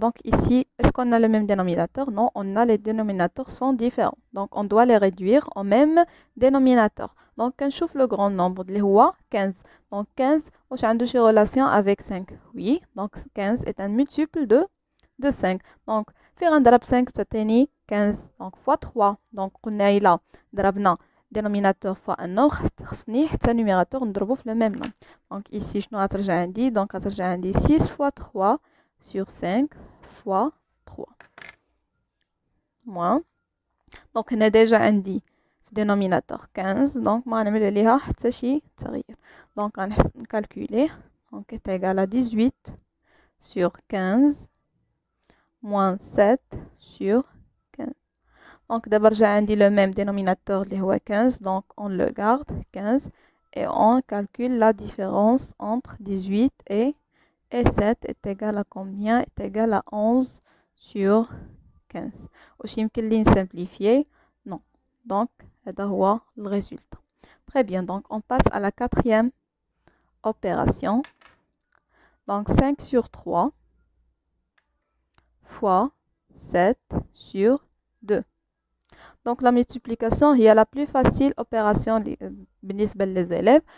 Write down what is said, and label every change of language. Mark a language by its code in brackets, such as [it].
[fr] Donc ici, est-ce qu'on a le même dénominateur? Non, on a les dénominateurs sont différents. Donc on doit les réduire au même dénominateur. Donc on chauffe le grand nombre, le 15. Donc 15, on a une relation avec 5. Oui, donc 15 est un multiple de de 5. [ar] Donc في غنضرب 5 تعطيني 15. [fr] donc fois 3. donc [ar] قلنا إلا ضربنا [fr] dénominateur fois un nombre [ar] خصني حتى [fr] numérateur [ar] نضربو في [fr] le même nombre. donc ici [ar] شنو غترجع عندي؟ [fr] donc [ar] غترجع عندي [fr] 6 fois 3 sur 5 fois 3 moins. [ar] donc هنا ديجا عندي في dénominateur 15. donc ما غنعمل عليها حتى شي تغيير. [fr] donc نكالكولي. donc est égal à 18 sur 15 moins 7 sur 15. donc d'abord j'ai عندي le même dénominateur [ar] اللي هو [fr] 15. donc on le garde 15 et on calcule la différence entre 18 et 7 est égal à combien? est égal à 11 sur 15. [ar] واش يمكن لي نسامبليفيي؟ non. [fr] donc [ar] هذا هو [fr] le résultat. très bien. donc on passe à la quatrième opération. donc 5 sur 3 fois 7 sur 2. donc la multiplication هي la plus facile opération بالنسبة les élèves.